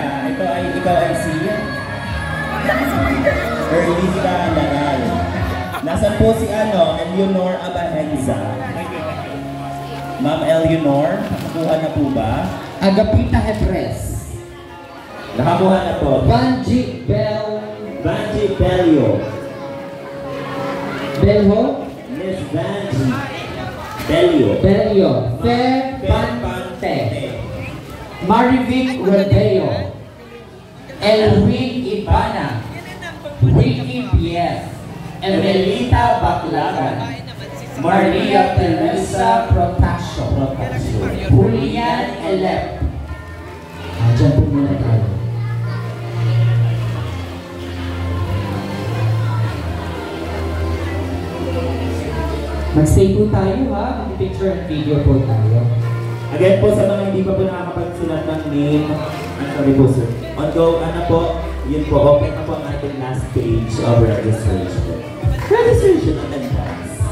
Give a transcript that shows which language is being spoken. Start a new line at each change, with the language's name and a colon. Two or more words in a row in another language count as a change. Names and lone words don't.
Filipino: Ikaw ay si Erlita Laral. Nasaan po si Eleanor Abahenza? Ma'am Eleanor, nakakuha na po ba? Agapita Hebres. Nakakuha na po. Banji Belio. Belho. Miss Banji Belio. Belio. Fe Pante. Marivic Rodeo, Elwin Ibana, Ricky Pies, Emelita Baclagan, Maria Teresa Protasio, Julian Elep. Diyan po muna tayo. Mag-stay po tayo ha, mag-
English: picture and video
Filipino: po tayo. Again po sa mga hindi pa po nakakapagsulat ng name, ang sabi po sir, yun po, open na po ang ating
English: last page of registration. Registration on advance.